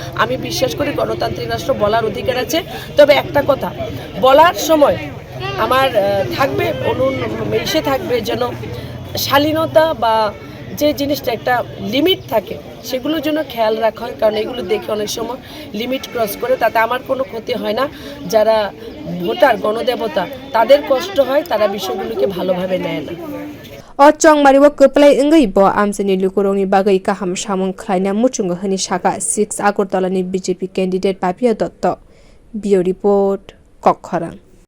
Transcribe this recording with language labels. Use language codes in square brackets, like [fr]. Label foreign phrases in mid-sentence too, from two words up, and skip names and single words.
[bn] আমি বিশ্বাস করি গণতান্ত্রিক রাষ্ট্র, বলার অধিকার আছে। তবে একটা কথা বলার সময় আমার থাকবে থাকবে যেন শালীনতা বা যে জিনিসটা একটা লিমিট থাকে সেগুলোর জন্য খেয়াল রাখা হয়। কারণ এগুলো দেখে অনেক সময় [en] limit cross [bn] করে, তাতে আমার কোনো ক্ষতি হয় না। যারা ভোটার গণদেবতা তাদের কষ্ট হয়, তারা বিষয়গুলোকে ভালোভাবে নেয় না। [trp] Chongmari wo Kwplai wngwi bo amchai lukurogni bagwi kaham samung khwlaina muchungo hini sakha 6 agortala ni BJP candidate Papia Dutta. Bio report Kokharang.